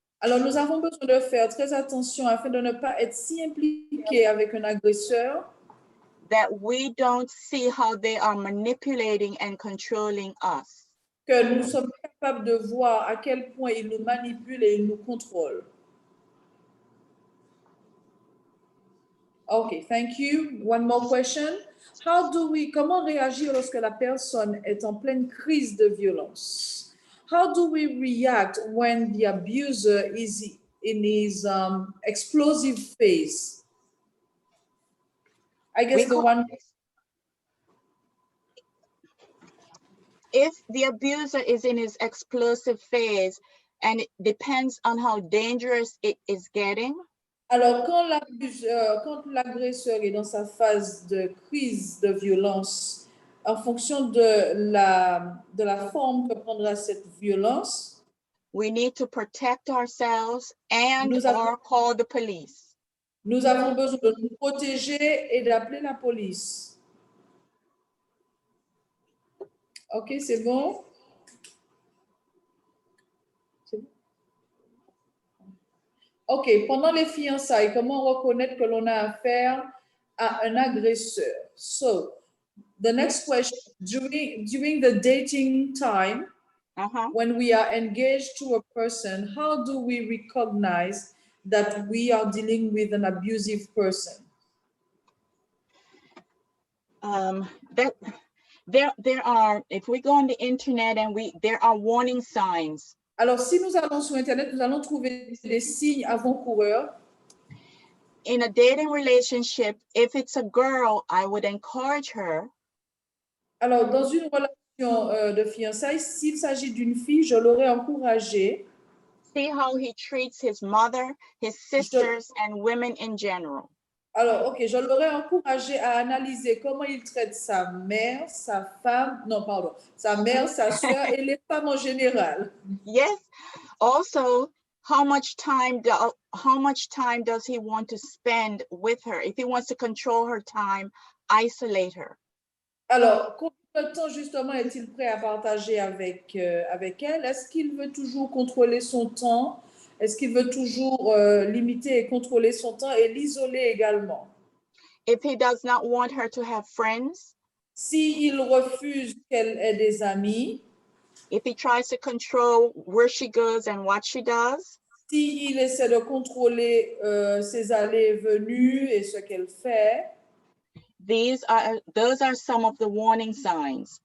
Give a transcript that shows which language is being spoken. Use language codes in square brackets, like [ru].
[fr] Alors nous avons besoin de faire très attention afin de ne pas être si impliqués avec un agresseur. [en] That we don't see how they are manipulating and controlling us. [fr] Que nous sommes capables de voir à quel point ils nous manipulent et ils nous contrôlent. [en] Okay, thank you. One more question. [fr] Comment réagir lorsque la personne est en pleine crise de violence? [en] How do we react when the abuser is in his explosive phase? I guess if the abuser is in his explosive phase, and it depends on how dangerous it is getting. [fr] Alors, quand l'agresseur est dans sa phase de crise de violence, en fonction de la forme que prendra cette violence, [en] we need to protect ourselves and or call the police. [fr] Nous avons besoin de nous protéger et d'appeler la police. Ok, c'est bon? Ok, pendant les fiançailles, comment reconnaître que l'on a affaire à un agresseur? [en] So, the next question, during the dating time, when we are engaged to a person, how do we recognize that we are dealing with an abusive person? There are, if we go on the internet and there are warning signs. [fr] Alors, si nous allons sur Internet, nous allons trouver des signes avant-coureurs. [en] In a dating relationship, if it's a girl, I would encourage her. [fr] Alors, dans une relation de fiançailles, s'il s'agit d'une fille, je l'aurais encouragée. [en] See how he treats his mother, his sisters, and women in general. [fr] Alors, ok, je l'aurais encouragé à analyser comment il traite sa mère, sa femme, non, pardon, sa mère, sa soeur et les femmes en général. [en] Yes. Also, how much time does he want to spend with her? If he wants to control her time, isolate her. [fr] Alors, combien de temps justement est-il prêt à partager avec elle? Est-ce qu'il veut toujours contrôler son temps? Est-ce qu'il veut toujours limiter et contrôler son temps et l'isoler également? [en] If he does not want her to have friends, [fr] S'il refuse qu'elle ait des amis, [en] if he tries to control where she goes and what she does, [fr] s'il essaie de contrôler ses allées et venues et ce qu'elle fait, [en] those are some of the warning signs.